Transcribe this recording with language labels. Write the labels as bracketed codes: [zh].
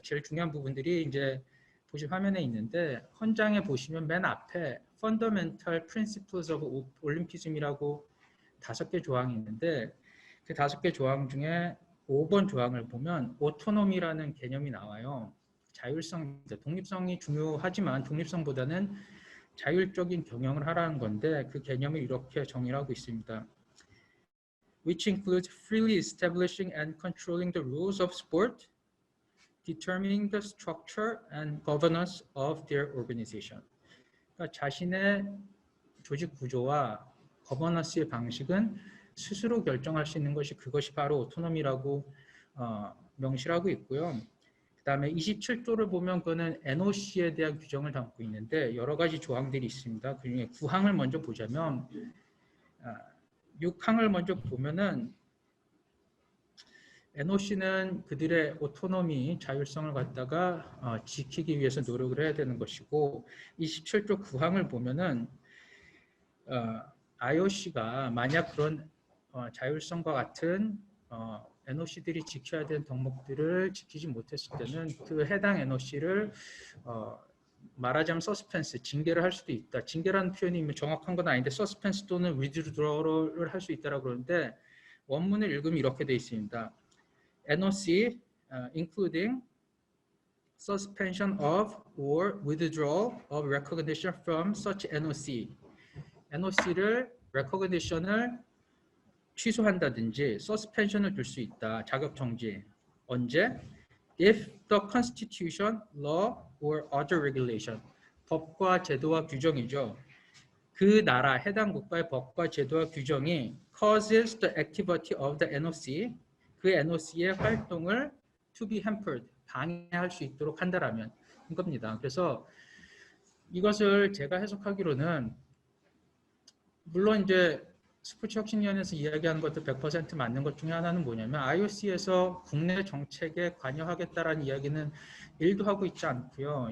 [ko] 제일 중요한 부분들이 이제 보시 화면에 있는데 헌장에 보시면 맨 앞에 [en] Fundamental Principles of Olympism [ko] 이라고 5개 조항이 있는데 그 5개 조항 중에 5번 조항을 보면 오토노미라는 개념이 나와요. 자율성, 독립성이 중요하지만 독립성보다는 자율적인 경영을 하라는 건데 그 개념을 이렇게 정의를 하고 있습니다. [en] Which includes freely establishing and controlling the rules of sport, determining the structure and governance of their organization. [ko] 그러니까 자신의 조직 구조와 거버넌스의 방식은 스스로 결정할 수 있는 것이 그것이 바로 오토노미라고 명시하고 있고요. 그 다음에 27조를 보면 그거는 NOC에 대한 규정을 담고 있는데 여러 가지 조항들이 있습니다. 그 중에 9항을 먼저 보자면 6항을 먼저 보면은 NOC는 그들의 오토노미, 자율성을 갖다가 지키기 위해서 노력을 해야 되는 것이고 27조 9항을 보면은 IOC가 만약 그런 자율성과 같은 NOC들이 지켜야 되는 덕목들을 지키지 못했을 때는 그 해당 NOC를 말하자면 서스펜스, 징계를 할 수도 있다. 징계라는 표현이 정확한 건 아닌데 서스펜스 또는 위드드로를 할 수 있다라고 그러는데 원문을 읽으면 이렇게 되어 있습니다. [en] NOC, including suspension of or withdrawal of recognition from such NOC. [ko] NOC를 recognition을 취소한다든지 suspension을 줄 수 있다. 자격 정지. 언제? [en] If the constitution, law, or other regulation. [ko] 법과 제도와 규정이죠. 그 나라, 해당 국가의 법과 제도와 규정이 [en] causes the activity of the NOC. [ko] 그 NOC의 활동을 [en] to be hampered, [ko] 방해할 수 있도록 한다라면 겁니다. 그래서 이것을 제가 해석하기로는 물론 이제 스포츠혁신위원회에서 이야기하는 것도 100% 맞는 것 중에 하나는 뭐냐면 IOC에서 국내 정책에 관여하겠다라는 이야기는 1도 하고 있지 않고요.